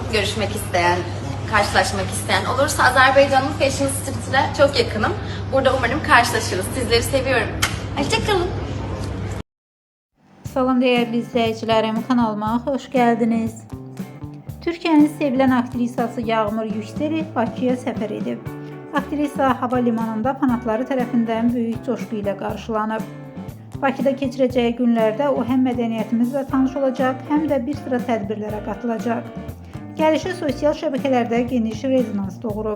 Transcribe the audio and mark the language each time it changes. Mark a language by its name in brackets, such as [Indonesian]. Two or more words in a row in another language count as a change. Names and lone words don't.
[Turkish] Görüşmek isteyen, karşılaşmak isteyen olursa Azerbaycan'ın Fashion Street'ine çok yakınım. Burada umarım karşılaşırız. Sizleri seviyorum. Hoşçakalın. Salam değerli izleyicilerim, kanalıma hoş geldiniz. [Azerbaijani] Türkiye'nin sevilen aktrisası Yağmur Yükseli Bakıya səfər edib. Aktrisa hava limanında fanatları tərəfindən böyük coşku ilə qarşılanıb. Bakıda keçirəcəyi günlərdə o həm mədəniyyətimizlə tanış olacaq, həm də bir sıra tədbirlərə qatılacaq. Gəlişi sosial şəbəkələrdə geniş rezonans doğurub.